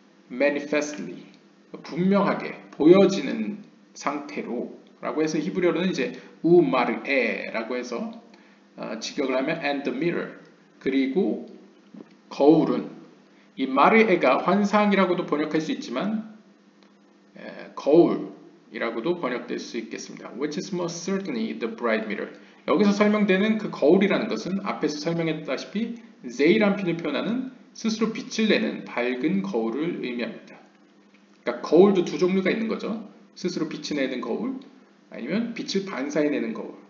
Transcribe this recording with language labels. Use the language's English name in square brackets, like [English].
[Korean] manifestly, 분명하게 보여지는 상태로 라고 해서 히브리어로는 이제 우마르에 라고 해서 직역을 하면 [English] and the mirror, [Korean] 그리고 거울은, 이 마르에가 환상이라고도 번역할 수 있지만 거울이라고도 번역될 수 있겠습니다. [English] Which is most certainly the bright mirror. [Korean] 여기서 설명되는 그 거울이라는 것은 앞에서 설명했다시피 세이람핀을 표현하는 스스로 빛을 내는 밝은 거울을 의미합니다. 그러니까 거울도 두 종류가 있는 거죠. 스스로 빛을 내는 거울, 아니면 빛을 반사해내는 거울.